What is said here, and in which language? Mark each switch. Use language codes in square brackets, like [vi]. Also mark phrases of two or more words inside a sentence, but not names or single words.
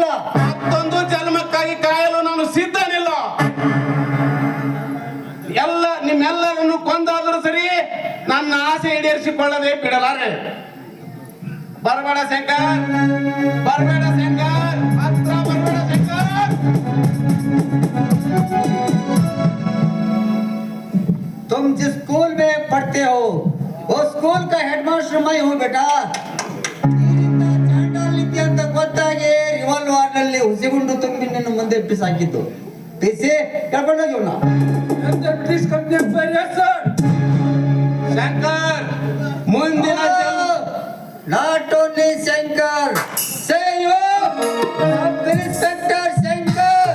[kn] ಮತ್ತೊಂದು ಜನ್ಮಕ್ಕಾಗಿ ಕಾಯಲು ನಾನು ಸಿದ್ಧನಿಲ್ಲ. ನಿಮ್ಮೆಲ್ಲರನ್ನು ಕೊಂದಾದರೂ ಸರಿ, ನನ್ನ ಆಸೆ ಈಡೇರಿಸಿಕೊಳ್ಳದೆ ಬಿಡಲಾರೆ. ಬರಬೇಡ ಶಂಕರ್, ಬರಬೇಡ ಶಂಕರ್, ಹತ್ರ ಬರಬೇಡ ಶಂಕರ್. [hi] तुम जिस स्कूल में पढ़ते हो वो स्कूल का हेडमास्टर मैं हूँ बेटा. [kn] ಚಾಂಡಾಲಿತ್ಯ ಅಂತ ಗೊತ್ತಾಗಿ ರಿವಾಲ್ವರ್ ನಲ್ಲಿ ಹುಸಿಗುಂಡು ತುಂಬಿ ನಿನ್ನ ಮುಂದೆ ಬಿಸಾಕಿದ್ದು. ಬಿಸಿ ಕರ್ಕೊಂಡೋಗಿ ಶಂಕರ್, ಮುಂದಿನ [en] Not only ಶಂಕರ್, say you sub inspector ಶಂಕರ್.